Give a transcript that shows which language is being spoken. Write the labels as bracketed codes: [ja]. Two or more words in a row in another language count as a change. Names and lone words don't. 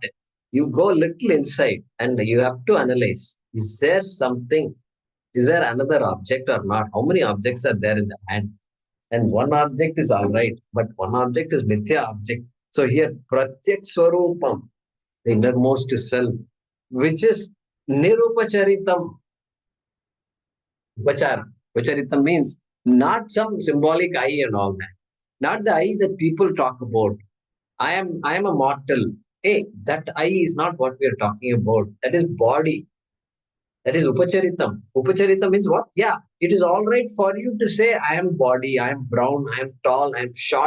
[en] You go little inside and you have to analyze. Is there something? Is there another object or not? How many objects are there in the hand? And one object is all right, but one object is Mithya object. So here, [sa] Pratyak Swarupam, [en] the innermost self, which is Nirupacharitam. Upachara. Upacharitam means not some symbolic eye and all that. Not the eye that people talk about. I am a mortal. Hey, that eye is not what we are talking about. That is body. That is Upacharitam. Upacharitam means what? Yeah, it is all right for you to say, I am body, I am brown, I am tall, I am short.